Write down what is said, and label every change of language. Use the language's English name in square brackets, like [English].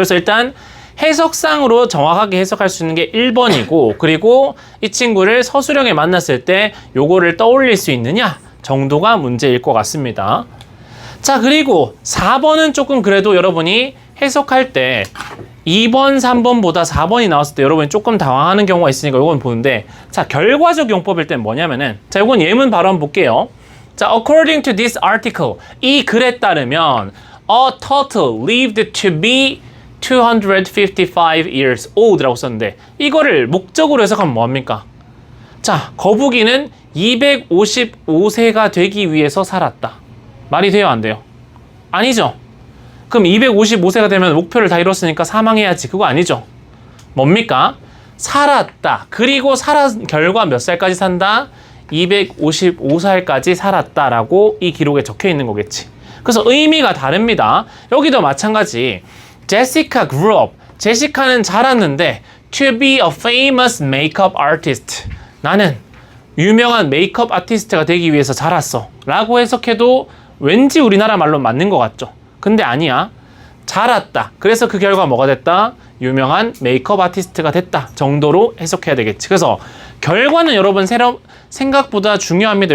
[Korean] 그래서 일단 해석상으로 정확하게 해석할 수 있는 게 1번이고 그리고 이 친구를 서술형에 만났을 때 요거를 떠올릴 수 있느냐 정도가 문제일 것 같습니다. 자, 그리고 4번은 조금 그래도 여러분이 해석할 때 2번, 3번보다 4번이 나왔을 때 여러분이 조금 당황하는 경우가 있으니까 요건 보는데 자, 결과적 용법일 땐 뭐냐면은 자, 요건 예문 바로 한번 볼게요. [English] 자, according to this article [Korean] 이 글에 따르면 [English] a turtle lived to be 255 years old [Korean] 라고 썼는데 이거를 목적으로 해석하면 뭐합니까? 자, 거북이는 255세가 되기 위해서 살았다. 말이 돼요, 안 돼요? 아니죠. 그럼 255세가 되면 목표를 다 이뤘으니까 사망해야지. 그거 아니죠. 뭡니까? 살았다. 그리고 살았 결과 몇 살까지 산다? 255살까지 살았다라고 이 기록에 적혀 있는 거겠지. 그래서 의미가 다릅니다. 여기도 마찬가지. [English] Jessica grew up. [Korean] 제시카는 자랐는데 [English] to be a famous makeup artist. [Korean] 나는 유명한 메이크업 아티스트가 되기 위해서 자랐어. 라고 해석해도 왠지 우리나라 말로 맞는 것 같죠. 근데 아니야. 자랐다. 그래서 그 결과 뭐가 됐다? 유명한 메이크업 아티스트가 됐다 정도로 해석해야 되겠지. 그래서 결과는 여러분 생각보다 중요합니다.